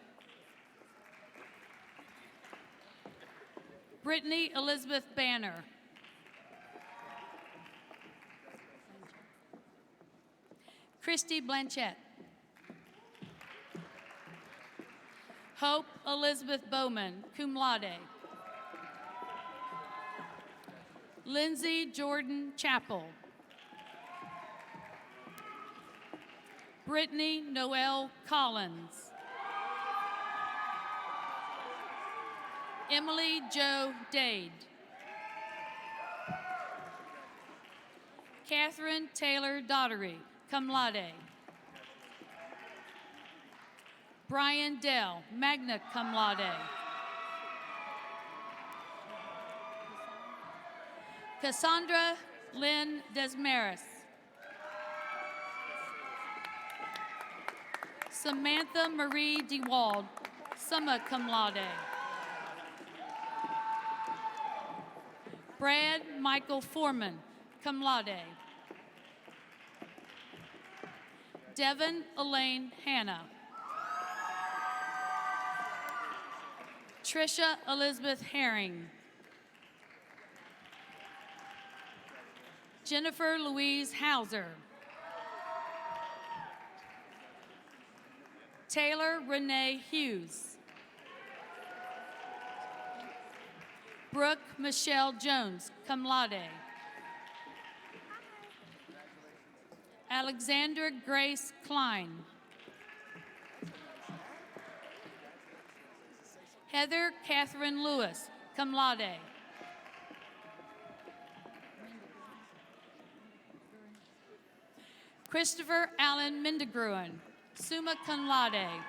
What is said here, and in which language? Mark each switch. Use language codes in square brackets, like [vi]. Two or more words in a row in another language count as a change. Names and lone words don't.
[en] Brittany Elizabeth Banner. Christy Blanchette. Hope Elizabeth Bowman, [la] cum laude. [en] Lindsay Jordan Chappell. Brittany Noel Collins. Emily Jo Dade. [la] Catherine Taylor Daughtery, cum laude. Brian Dell, magna cum laude. [en] Cassandra Lynn Desmaris. [la] Samantha Marie DeWald, summa cum laude. Brad Michael Foreman, cum laude. [en] Devin Elaine Hanna. Trisha Elizabeth Herring. Jennifer Louise Hauser. Taylor Renee Hughes. Brooke Michelle Jones, [la] cum laude. [en] Alexandra Grace Klein. Heather Catherine Lewis, [la] cum laude. Christopher Allen Mindegruen, summa cum laude.